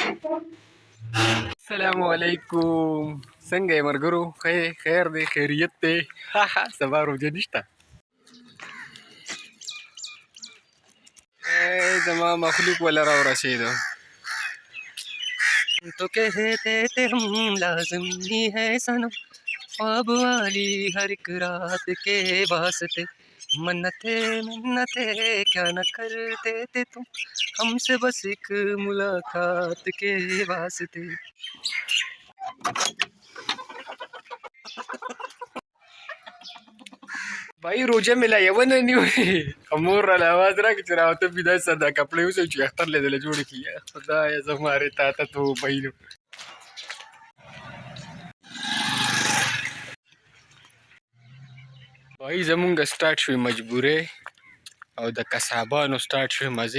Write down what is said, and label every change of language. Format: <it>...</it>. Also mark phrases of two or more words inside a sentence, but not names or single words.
<ar>السلام علیکم.</ar> <ps>څنګه یې مرګرو؟ خیر دی، خیریت دی. سبا روژه نشته. زما مخلوق ولا راورسېدو.</ps> <ur>تو کہتے تھے ہم لازم ہی ہے سنم، خواب والی ہر ایک رات کے واسطے، منتیں کیا نہ کرتے تھے تم ہم سے بس ایک ملاقات کے واسطے.</ur> <ps>بھائی روژه مې لا یوه نه نیولې، مور راله اواز راکړه چې راوته بېدا سر دا کپړې اوسوي چې اختر لیدله جوړې کړي. یا خدایه زما رې تا ته توبه نو. بھائی زمونږ سټارټ شوې مجبورې او د قصابانو سټارټ شوې مزې.</ps>